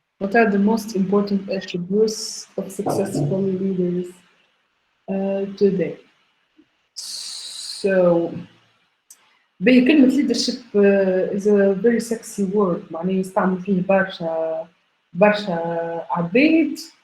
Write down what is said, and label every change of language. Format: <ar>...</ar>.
<en>What are the most important attributes of successful leaders today? So,</en> <ar>كلمة</ar> <en>leadership is a very sexy word.</en> <ar>معناه يستعمل فيه برشا عباد.</ar>